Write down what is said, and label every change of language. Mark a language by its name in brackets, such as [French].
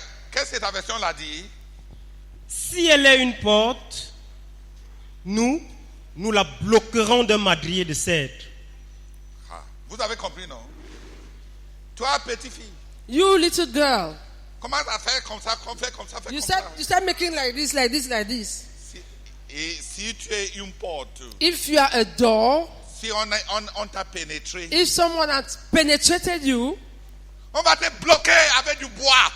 [French] Qu'est-ce que ta version l'a dit? Si elle est une porte, nous la bloquerons d'un madrier de cèdre. Vous avez compris, non? Toi, petite fille. [English] You little girl. [French] Commence à faire comme ça, fais comme ça, fais [English] You [French] comme ça. [English] start making like this, like this, like this. [French] Si tu es une porte, [English] If you are a door, [French] si on t'a pénétré, [English] if someone has penetrated you, [French] on va te bloquer avec du bois.